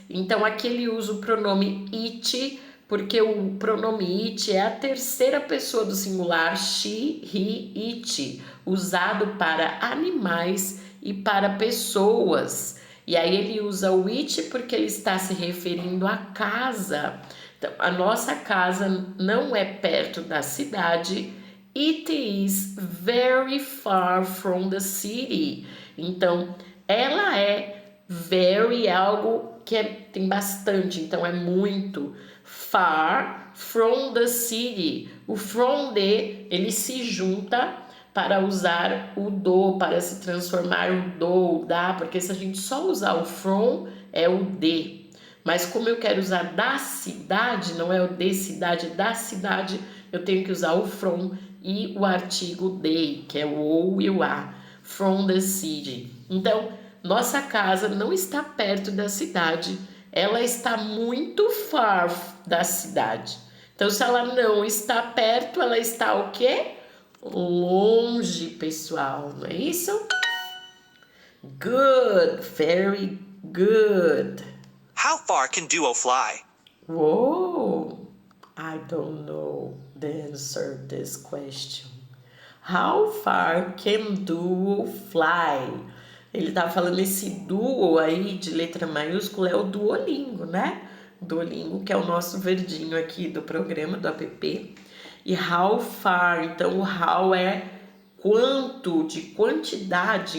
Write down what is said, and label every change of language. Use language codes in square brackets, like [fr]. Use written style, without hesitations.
[pt] Então aqui ele usa o pronome it, porque o pronome it é a terceira pessoa do singular she, he, it, usado para animais e para pessoas. E aí ele usa o it porque ele está se referindo à casa. Então, a nossa casa não é perto da cidade. [en] It is very far from the city. [pt] Então, ela é very, algo que tem bastante, então é muito. [en] Far from the city. [pt] O from the, ele se junta para usar o do, para se transformar o do, o da, porque se a gente só usar o from, é o de. Mas como eu quero usar da cidade, não é o de cidade, da cidade, eu tenho que usar o from e o artigo de, que é o ou e o a. [en] From the city. [pt] Então, nossa casa não está perto da cidade, ela está muito far da cidade. Então, se ela não está perto, ela está o quê? Longe, pessoal, não é isso? [en] Good, very good. How far can Duo fly? Whoa, I don't know the answer to this question. How far can Duo fly? [pt] Ele tá falando esse Duo aí de letra maiúscula é o Duolingo, né? Duolingo, que é o nosso verdinho aqui do programa do app. E how far, então o how é quanto, de quantidade.